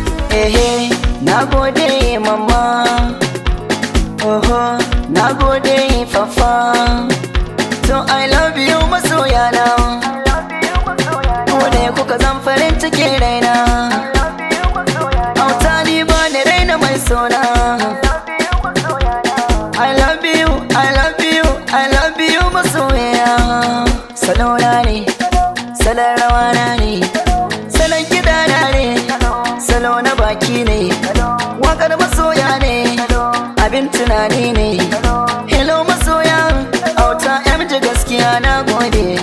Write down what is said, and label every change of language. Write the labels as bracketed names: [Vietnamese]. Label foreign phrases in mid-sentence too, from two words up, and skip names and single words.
[Hausa] Ehe, na gode mama. Oho, na gode papa. To [English] I love you [Hausa] masoya na. Ku ne kuka zan farin cikin raina. Auta ni ba ni raina mai sona. [English] I love you, I love you, I love you [Hausa] masoya. Salona ne, salon rawa na ne, salon kiɗa na ne, salo na baki ne, waƙar masoya ne, abin tunani ne. Hello masoya, auta M G gaskiya na gode.